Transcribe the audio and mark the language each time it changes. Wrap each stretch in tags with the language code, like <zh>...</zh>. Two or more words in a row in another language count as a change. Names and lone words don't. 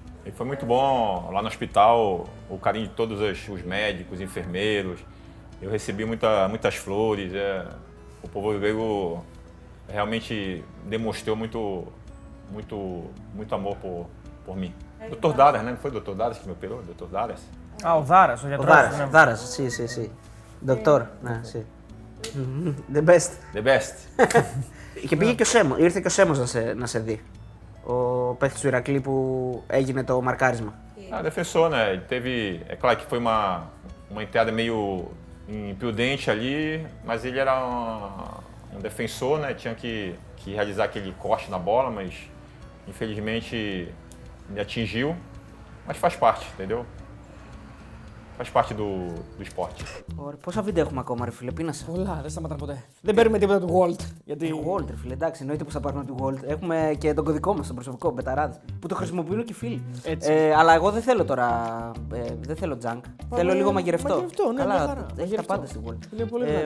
<pt>E foi muito bom lá no hospital, o carinho de todos os médicos, enfermeiros. Eu recebi muitas flores. O povo grego realmente demonstrou muito amor por mim. Dr. Daras, né? Não foi o Dr. Daras que me operou? Dr. Daras? Ah, o Daras, o diatrofo. Daras,</pt> <el>sì. Δόκτωρ, ναι,</el> <en>sì. The best. The best.</en> <el>Και πήγε και ο Σέμος, ήρθε και ο Σέμος να σε δει. Ο παίκτης του Ηρακλή που έγινε το μαρκάρισμα.</el> <pt>Defensor, né? Ele teve... É claro que foi uma entrada meio imprudente ali, mas ele era um defensor, né? Tinha que realizar aquele corte na bola, mas infelizmente me atingiu. Mas faz parte, entendeu? Faz parte do esporte.</pt> <el>Ωραία. Πόσα βίντεο έχουμε ακόμα, ρε φίλε, πείνασε. Πολλά, δεν σταματάνε ποτέ. Δεν παίρνουμε τίποτα του Walt. Γιατί... Walt, ρε φίλε, εντάξει, εννοείται πως θα πάρουμε του Walt. Έχουμε και τον κωδικό μας, τον προσωπικό, μπεταράδες, που το χρησιμοποιούν και οι φίλοι. Αλλά εγώ δεν θέλω τώρα. Δεν θέλω junk. Θέλω λίγο μαγειρευτό. Μαγειρευτό, ναι, καλά, έχει τα πάντα στη Walt.</el>